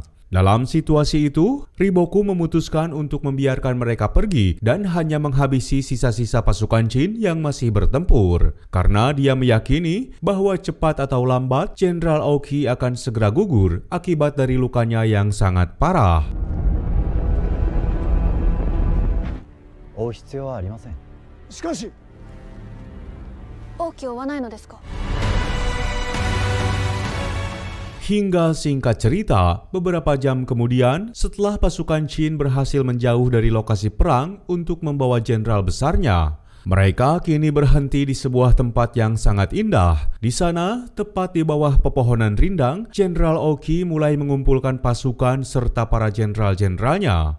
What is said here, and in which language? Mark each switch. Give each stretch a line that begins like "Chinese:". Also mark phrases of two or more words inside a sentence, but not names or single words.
Indonesian: Dalam situasi itu, Riboku memutuskan untuk membiarkan mereka pergi dan hanya menghabisi sisa-sisa pasukan Qin yang masih bertempur. Karena dia meyakini bahwa cepat atau lambat Jenderal Oki akan segera gugur akibat dari lukanya yang sangat parah.
Japanese: 追う必要はありません。しかし、王騎を追わないのですか?
Indonesian: Hingga singkat cerita, beberapa jam kemudian, setelah pasukan Qin berhasil menjauh dari lokasi perang untuk membawa jenderal besarnya, mereka kini berhenti di sebuah tempat yang sangat indah. Di sana, tepat di bawah pepohonan rindang, Jenderal Oki mulai mengumpulkan pasukan serta para jenderal-jenderalnya.